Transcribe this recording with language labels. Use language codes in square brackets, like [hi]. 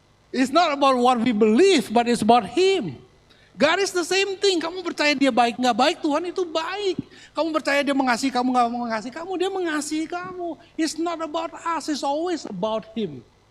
[en] It's not about what we believe, but it's about Him. God is the same thing, [id] kamu percaya dia baik gak baik, Tuhan itu baik. Kamu percaya dia mengasihi kamu gak mengasihi kamu, dia mengasihi kamu. [en] It's not about us, it's always about Him.